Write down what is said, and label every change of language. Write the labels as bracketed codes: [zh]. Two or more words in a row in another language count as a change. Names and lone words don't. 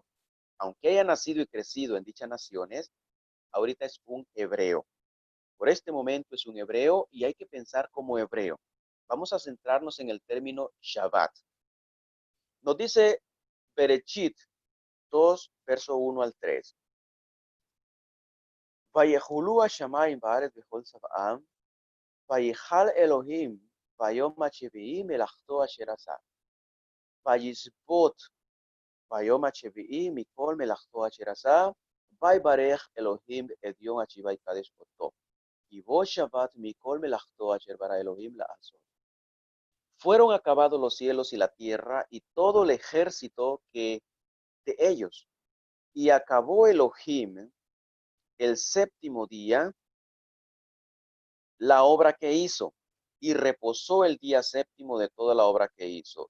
[es] Aunque haya nacido y crecido en dichas naciones, ahorita es un hebreo. Por este momento es un hebreo y hay que pensar como hebreo. Vamos a centrarnos en el término Shabbat. Nos dice Berechit 2, verso 1 al 3. [he] ויחולו השמיים בארץ וכל צבאם, ויחל אלוהים ביום השביעי מלאכתו אשר עשה. וישבות ביום השביעי מכל מלאכתו אשר עשה, ויברך אלוהים את יום השביעי ויקדש אותו. כי בו שבת מכל מלאכתו אשר ברא אלוהים לעשות. [es] Fueron acabados los cielos y la tierra y todo el ejército que de ellos. Y acabó Elohim el séptimo día la obra que hizo y reposó el día séptimo de toda la obra que hizo.